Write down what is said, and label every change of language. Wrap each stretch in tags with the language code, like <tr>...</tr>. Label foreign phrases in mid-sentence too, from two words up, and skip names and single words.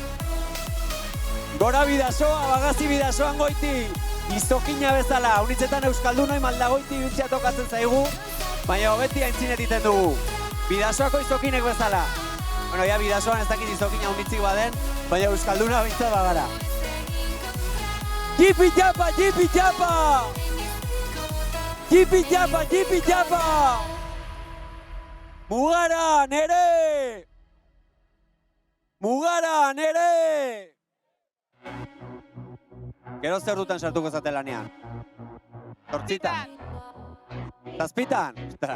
<eu>Gora bidasoa, bagazi bidasoan goiti. Izokina bezala, unitzetan euskaldunoi maldagoiti biltzea tokatzen zaigu, baina beti aintzin egiten dugu. Bidasoako izokinek bezala. Bueno, ja, bidasoan ez dakit izokina unitzik baden, baina euskalduna bintzat bagara. Jipi japa, jipi japa! Jipi japa, jipi japa! Mugara, nere! Mugara, nere! Gero zer duten sartuko zate lanean? Zortzitan? Zazpitan? Ostra.</eu>